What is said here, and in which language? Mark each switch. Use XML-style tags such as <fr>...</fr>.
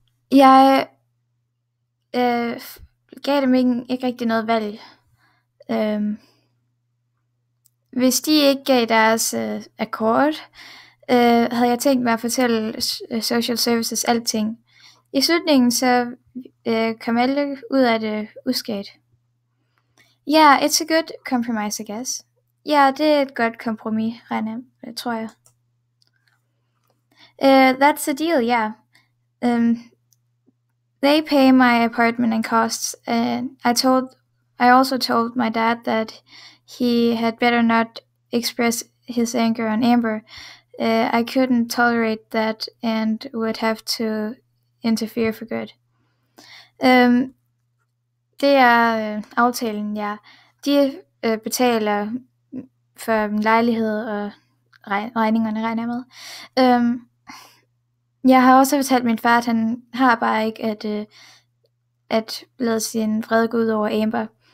<da>Jeg gav dem ikke rigtig noget valg. Hvis de ikke gav deres akkord, havde jeg tænkt mig at fortælle social services alting. I slutningen så kom alle ud af det uskadt.</da> <en>Yeah, it's a good compromise, I guess.</en> <da>Ja, det er et godt kompromis, tror jeg.</da> <en>That's the deal, yeah. They pay my apartment and costs, and I also told my dad that he had better not express his anger on Amber. I couldn't tolerate that and would have to interfere for good.</en> <da>Det er aftalen, ja. De betaler for min lejlighed og regningerne, regner jeg med. Jeg har også fortalt min far, at han har bare ikke at lade sin vrede gå ud over Amber.</da>